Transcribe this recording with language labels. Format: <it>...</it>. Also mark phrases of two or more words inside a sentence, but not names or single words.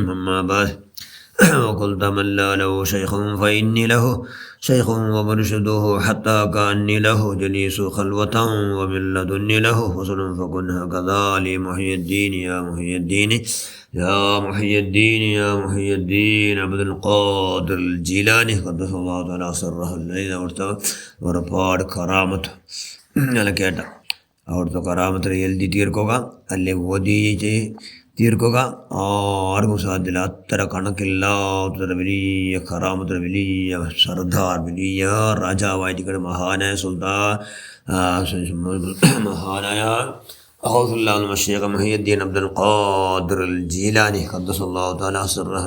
<ar>أما بعد وقلت من لا له شيخ فإني له شيخ ومرشده حتى كأني له جليس خلوة ومن لدني له فصل فكن هكذا لمحيي الدين يا محيي الدين يا محيي الدين يا محيي الدين عبد القادر الجيلاني قدس الله تعالى سره الذين</ar> <ml>ഒരുപാട് കറാമത്ത് ഞാൻ കേട്ട അവിടുത്തെ കറാമത്തിൽ എഴുതി തീർക്കുക അല്ലെ ഓതി തീർക്കുക ആർക്കും സാധ്യമില്ല. അത്ര കണക്കില്ലാത്ത വലിയ കറാമത്ത്, വലിയ സർദാർ, വലിയ രാജാവായിരിക്കണം, മഹാനായ സുൽത്താൻ, മഹാനായ ഷേഖ് മുഹിയുദ്ദീൻ അബ്ദുൽ ഖാദിർ അൽ ജീലാനി</ml> <ar>قدس الله تعالى سره.</ar>